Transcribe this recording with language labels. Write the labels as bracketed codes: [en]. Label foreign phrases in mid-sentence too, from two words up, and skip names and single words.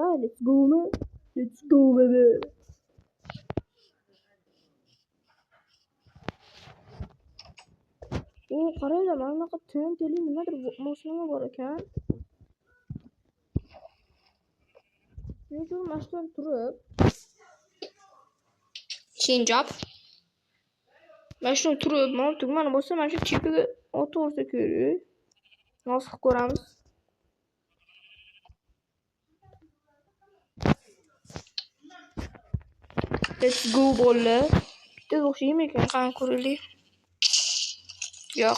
[en] Let's go baby. [uz] Qaranglar, mana bunaqa tenteli nimadir mashina bor ekan. Men shu mashinadan turib Shinjob. Mashinadan turib, mana bo'lsa mana shu chipiga o'tirsa kerak. Nasib ko'ramiz. [en] Let's go [uz] bolalar. Bitta o'xshaymi ekan, qani ko'raylik. Yo'q.